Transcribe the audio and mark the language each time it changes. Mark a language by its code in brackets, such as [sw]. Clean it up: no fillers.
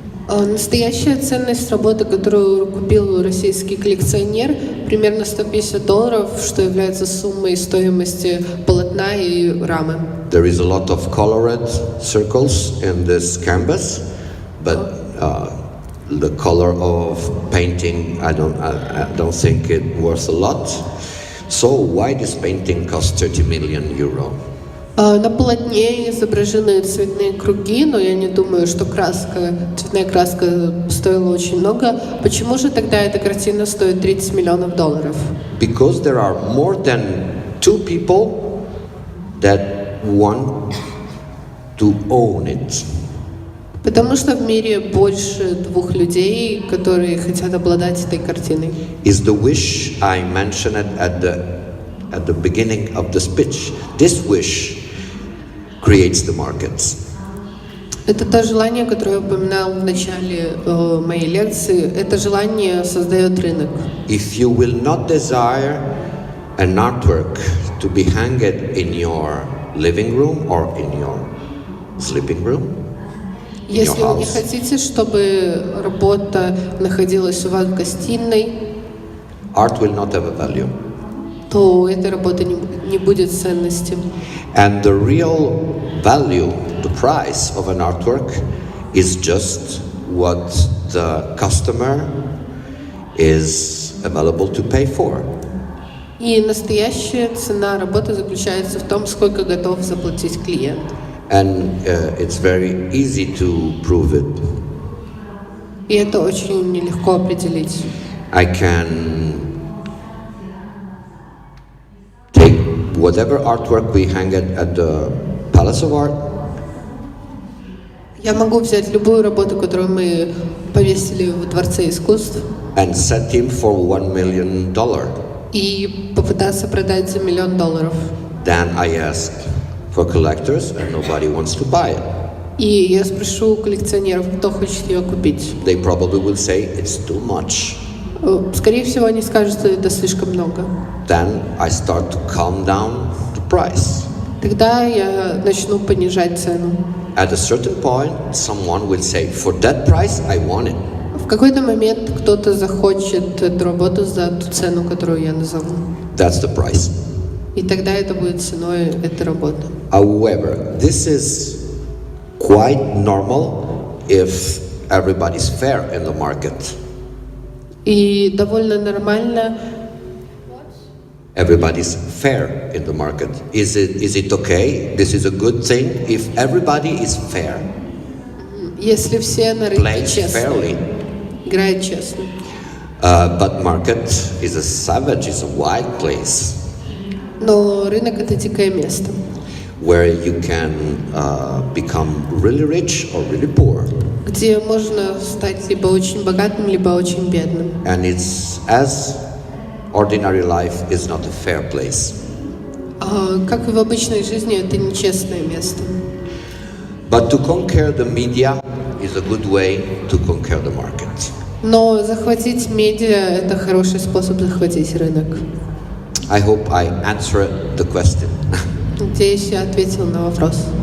[ru] Настоящая ценность работы, которую купил российский коллекционер, примерно $150, что является суммой стоимости полотна и рамы. [en] There is a lot of colored circles in this canvas, but the color of painting, I don't think it worth a lot. So why this painting cost 30 million euro? [ru] На полотне изображены цветные круги, но я не думаю, что цветная краска стоила очень много. Почему же тогда эта картина стоит $30 миллионов? [en] Because there are more than 2 people that want to own it. [ru] Потому что в мире больше 2 людей, которые хотят обладать этой картиной. [en] Is the wish I mentioned at the beginning of the speech. This wish creates the markets. [ru] Это то желание, которое я упоминал в начале моей лекции. Это желание создает рынок. [en] If you will not desire an artwork to be hanged in your living room or in your sleeping room, [ru] Если вы не хотите, чтобы работа находилась у вас в гостиной, [en] art will not have a value. [ru] то у этой работы не будет ценности. [en] And the real value, the price of an artwork is just what the customer is available to pay for. [ru] И настоящая цена работы заключается в том, сколько готов заплатить клиент. [en] And it's very easy to prove it. [ru] И это очень нелегко определить. [en] I can take whatever artwork we hang at the Palace of Art. [ru] Я могу взять любую работу, которую мы повесили в Дворце искусств, [en] And set him for $1 million. [ru] и попытаться продать за $1 миллион. [en] Then I ask for collectors and nobody wants to buy it. [ru] И я спрошу у коллекционеров, кто хочет ее купить. [en] They probably will say it's too much. [ru] Скорее всего, они скажут, что это слишком много. [en] Then I start to calm down the price. [ru] Тогда я начну понижать цену. [en] At a certain point, someone will say, for that price, I want it. [ru] В какой-то момент кто-то захочет эту работу за ту цену, которую я назову. [en] That's the price. [ru] И тогда это будет ценой этой работы. [en] However, this is quite normal if everybody's fair in the market. [ru] И довольно нормально. [en] Everybody's fair in the market. Is it okay? This is a good thing if everybody is fair. [ru] Если все на рынке [en] Plays [ru] честны, [en] fairly. [ru] играют честно. [en] But market is a savage, is a wild place [ru] Но рынок — это дикое место, [en] where you can become really rich or really poor. [ru] где можно стать либо очень богатым, либо очень бедным. [en] And it's as ordinary life is not a fair place. [ru] Как и в обычной жизни, это нечестное место. [en] But to conquer the media is a good way to conquer the market. [ru] Но захватить медиа — это хороший способ захватить рынок. [en] I hope I answered the question. [ru] Надеюсь, я ответила на вопрос.